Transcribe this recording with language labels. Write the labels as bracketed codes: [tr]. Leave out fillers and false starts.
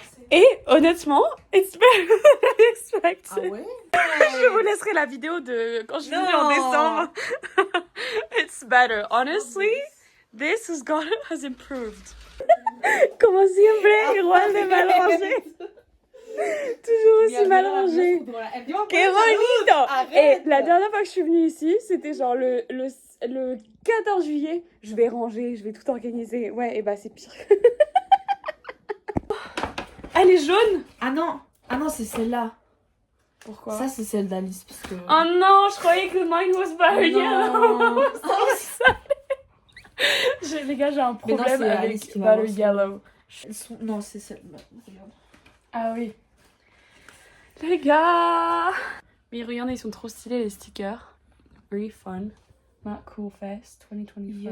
[fr] Et honnêtement, [en] it's better than expected. [fr] Ah ouais? Je vous laisserai la vidéo de quand je suis venue en décembre. [en] It's better. Honestly, this has improved. [es] Como siempre, igual de mal rangé. [fr] Toujours aussi mal rangé. [es] Que bonito! [fr] Et la dernière fois que je suis venue ici, c'était genre le 14 juillet. Je vais ranger, je vais tout organiser. Ouais, et bah c'est pire. Elle est jaune! Ah non, c'est celle-là. Pourquoi? Ça, c'est celle d'Alice. Parce que... Oh non, je croyais que [en] mine was Battle Yellow. [fr] Les gars, j'ai un problème avec Battle Yellow. Non, c'est celle. Regarde. Ah oui. Les gars. Mais regardez, ils sont trop stylés les stickers. [en] Very fun. Not Cool Fest 2025.